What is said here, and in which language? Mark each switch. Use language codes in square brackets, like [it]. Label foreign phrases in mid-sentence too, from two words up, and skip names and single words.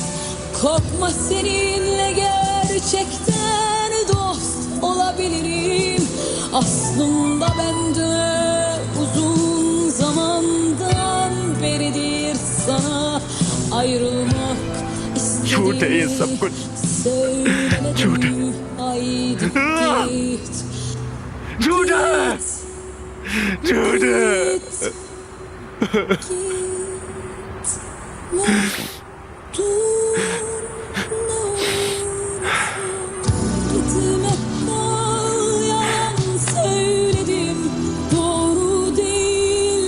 [tr] Korkma, seninle gerçekten dost olabilirim. Aslında bende uzun zamandan beridir sana ayrılmak istedim. [hi] झूठ है ये सब कुछ, झूठ, [tr] haydi git. [hi] झूठ है, झूठ है। [tr] Gitme kal, yalan söyledim, doğru değil.